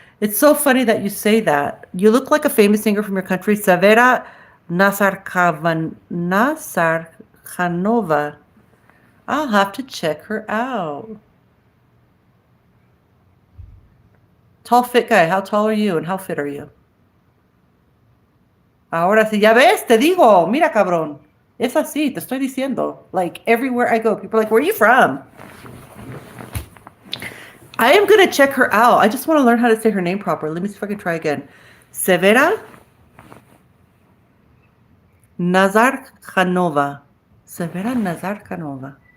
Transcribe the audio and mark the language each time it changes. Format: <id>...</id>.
<en>It's so funny that you say that. You look like a famous singer from your country, Savera Nazarkhanova. I'll have to check her out. Tall, fit guy. How tall are you and how fit are you?</en> <es>Ahora sí, ya ves, te digo, mira cabrón. Es así, te estoy diciendo.</es> <en>Like everywhere I go, people are like, where are you from? I am going to check her out. I just want to learn how to say her name proper. Let me see if I can try again. Severa Nazarkhanova. Severa Nazarkhanova.</en>